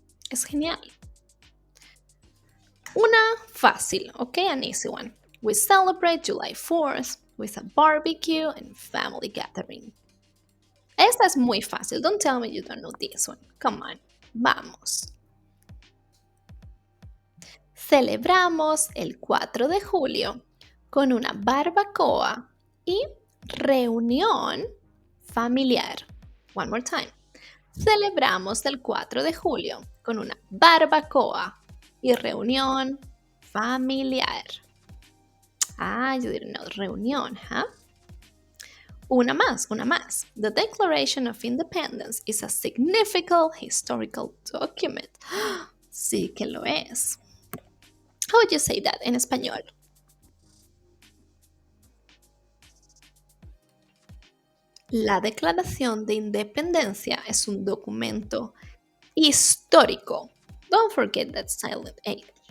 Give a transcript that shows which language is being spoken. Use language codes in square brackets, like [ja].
[es] Es genial. Una fácil, [en] okay, an easy one. We celebrate July 4th with a barbecue and family gathering. [es] Esta es muy fácil. [en] Don't tell me you don't know this one. Come on, vamos. [es] Celebramos el 4 de julio con una barbacoa y reunión familiar. [en] One more time. [es] Celebramos el 4 de julio con una barbacoa y reunión familiar. [en] You didn't know. Reunión, huh? [es] Una más. [en] The Declaration of Independence is a significant historical document. [es] Sí que lo es. [en] How would you say that en español? [es] La Declaración de Independencia es un documento histórico. [en] Don't forget that silent H.